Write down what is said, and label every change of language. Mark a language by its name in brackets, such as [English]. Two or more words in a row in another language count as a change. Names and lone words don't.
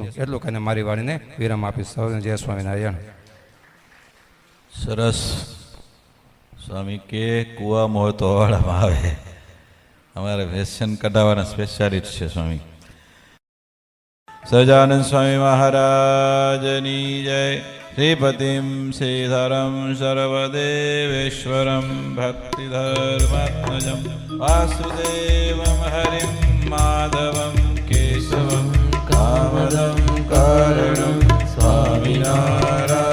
[Gujarati] એટલું કહીને મારી વાણીને વિરામ આપીશ. સૌને જય સ્વામિનારાયણ. સરસ. સ્વામી કે કૂવામાં હોય તો હવાડામાં આવે. અમારે વ્યસન કઢાવવાના સ્પેશિયાલિસ્ટ છે સ્વામી. સહજાનંદ સ્વામી મહારાજની જય. [Sanskrit] श्रीपतिं श्रीधरं सर्वदेवेश्वरं भक्तिधर्मात्मजं वासुदेवं हरिं माधवं केशवं कामदं कारणं स्वामिनारायणं